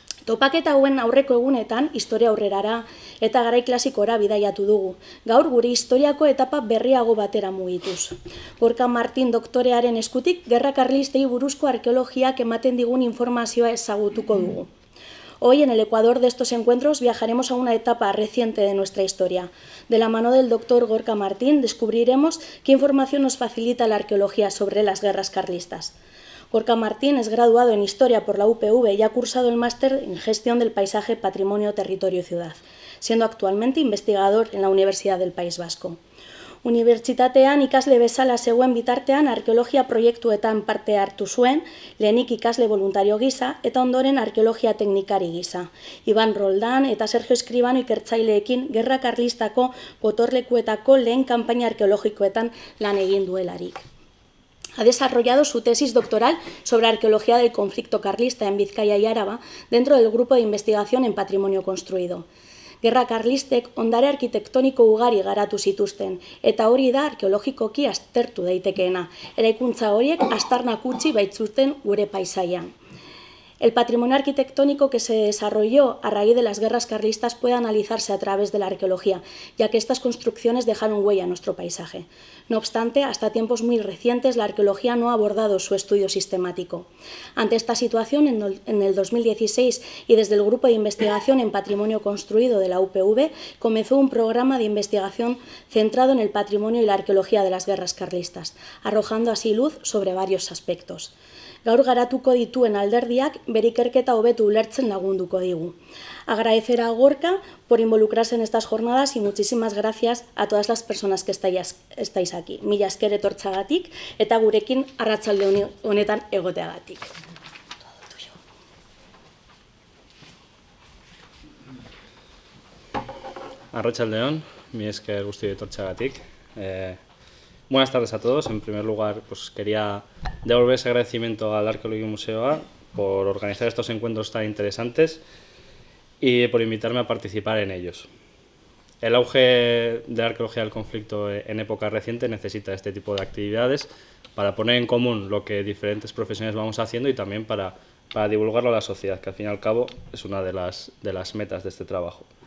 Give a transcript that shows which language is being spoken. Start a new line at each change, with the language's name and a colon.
Basque: Topaketa hauen aurreko egunetan historia aurrerara eta garai klasikora bidaiatu dugu. Gaur gure historiako etapa berriago batera mugituz. Gorka Martin doktorearen eskutik gerra karlistei buruzko arkeologiak ematen digun informazioa ezagutuko dugu.
Spanish: Hoy, en el Ecuador de estos encuentros, viajaremos a una etapa reciente de nuestra historia. De la mano del doctor Gorka Martin descubriremos qué información nos facilita la arqueología sobre las guerras carlistas. Gorka Martin es graduado en Historia por la UPV y ha cursado el máster en Gestión del Paisaje, Patrimonio, Territorio y Ciudad, siendo actualmente investigador en la Universidad del País Vasco.
Basque: Unibertsitatean ikasle bezala zegoen bitartean arkeologia proiektuetan parte hartu zuen, lehenik ikasle voluntario gisa eta ondoren arkeologia teknikari gisa. Iban Roldán eta Sergio Escribano ikertzaileekin gerra karlistako gotorlekuetako lehen kanpaina arkeologikoetan lan egin duelarik.
Spanish: Ha desarrollado su tesis doctoral sobre arqueología del conflicto carlista en Vizcaya y Áraba dentro del grupo de investigación en patrimonio construido.
Basque: Gerra karlistek ondare arkitektoniko ugari garatu zituzten, eta hori da arkeologikoki aztertu daitekeena, eraikuntza horiek aztarnak utzi baitzuten gure paisaian.
Spanish: El patrimonio arquitectónico que se desarrolló a raíz de las guerras carlistas puede analizarse a través de la arqueología, ya que estas construcciones dejaron huella en nuestro paisaje. No obstante, hasta tiempos muy recientes la arqueología no ha abordado su estudio sistemático. Ante esta situación, en el 2016 y desde el Grupo de Investigación en Patrimonio Construido de la UPV, comenzó un programa de investigación centrado en el patrimonio y la arqueología de las guerras carlistas, arrojando así luz sobre varios aspectos.
Basque: Gaur garatuko dituen alderdiak bere ikerketa hobetu ulertzen lagunduko digu.
Spanish: Agradecer a Gorka por involucrarse en estas jornadas y muchísimas gracias a todas las personas que estáis aquí.
Basque: Mila esker etortzagatik eta gurekin arratsalde honetan egoteagatik. Arratsaldeon, mila esker guztioi etortzagatik.
Spanish: Buenas tardes a todos. En primer lugar, pues quería devolver ese agradecimiento al Arkeologi Museoa por organizar estos encuentros tan interesantes y por invitarme a participar en ellos. El auge de la arqueología del conflicto en época reciente necesita este tipo de actividades para poner en común lo que diferentes profesiones vamos haciendo y también para divulgarlo a la sociedad, que al fin y al cabo es una de las metas de este trabajo.